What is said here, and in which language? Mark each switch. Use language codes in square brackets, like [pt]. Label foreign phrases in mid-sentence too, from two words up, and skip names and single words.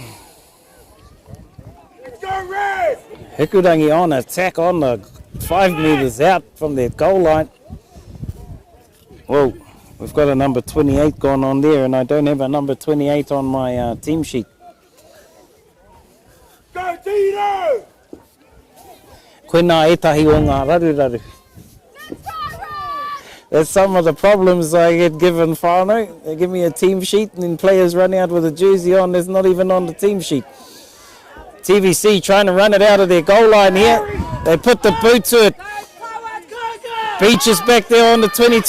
[en] Hikurangi on attack on the 5 metres out from their goal line. Whoa, we've got a number 28 going on there, and I don't have a number 28 on my team sheet. Go Tito! [mi] Koina etahi o ngā raruraru. [en] That's some of the problems I get given, whānau. They give me a team sheet and then players run out with a jersey on that's not even on the team sheet. TVC trying to run it out of their goal line here. They put the boot to it. Beach is back there on the 22.